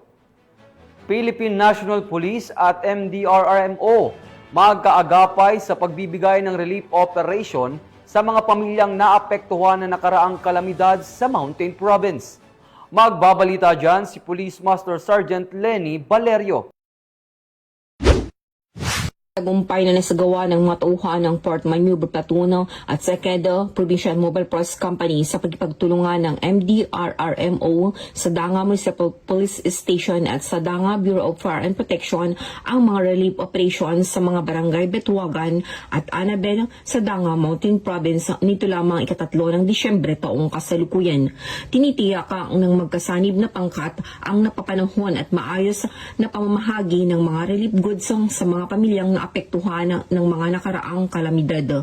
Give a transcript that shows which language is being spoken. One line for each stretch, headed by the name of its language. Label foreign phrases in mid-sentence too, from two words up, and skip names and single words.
Filipino: Philippine National Police at MDRRMO magkaagapay sa pagbibigay ng
English: relief operation
Filipino: sa mga pamilyang naapektuhan ng nakaraang kalamidad sa Mountain Province. Magbabalita dyan si Police Master Sergeant Lenny Valerio. Tagumpay na nasagawa ng mga tauhan ng Port Maneuver Platoon at 2nd Provincial Mobile Force Company sa pagpagtulungan ng MDRRMO sa Danga Municipal Police Station at sa Danga Bureau of Fire and Protection ang mga
English: relief operations
Filipino: sa mga barangay Betuagan at Annabel sa Danga Mountain Province nito lamang ika-3 ng Disyembre taong kasalukuyan. Tinitiyak ng magkasanib na pangkat ang napapanahon at maayos na pamamahagi ng mga
English: relief goods
Filipino: sa mga pamilyang naapektuhan ng mga nakaraang kalamidad.